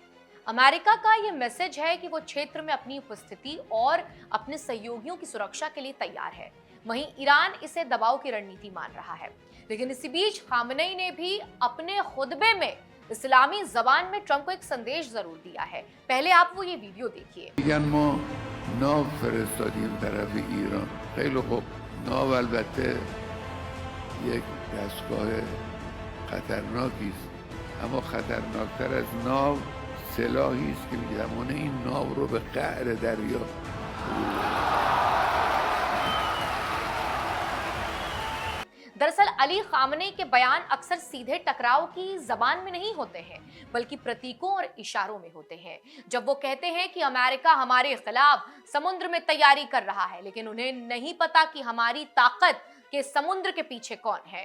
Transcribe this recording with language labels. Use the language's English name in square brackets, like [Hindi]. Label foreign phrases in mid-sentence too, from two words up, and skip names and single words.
[Hindi] अमेरिका का यह मैसेज है कि वो क्षेत्र में अपनी उपस्थिति और अपने सहयोगियों की सुरक्षा के लिए तैयार है। वहीं ईरान इसे दबाव की रणनीति मान रहा है। लेकिन इसी बीच खामनेई ने भी अपने खुतबे में इस्लामी जबान में ट्रंप को एक संदेश जरूर दिया है। पहले आप वो ये वीडियो देखिए। [Persian] ناو البته یک دستگاه خطرناکی است، اما خطرناکتر از ناو سلاحی است که می‌تواند این ناو رو به قعر دریا [Hindi] दरअसल अली खामनेई के बयान अक्सर सीधे टकराव की जबान में नहीं होते हैं बल्कि प्रतीकों और इशारों में होते हैं। जब वो कहते हैं कि अमेरिका हमारे खिलाफ समुद्र में तैयारी कर रहा है, लेकिन उन्हें नहीं पता कि हमारी ताकत के समुद्र के पीछे कौन है।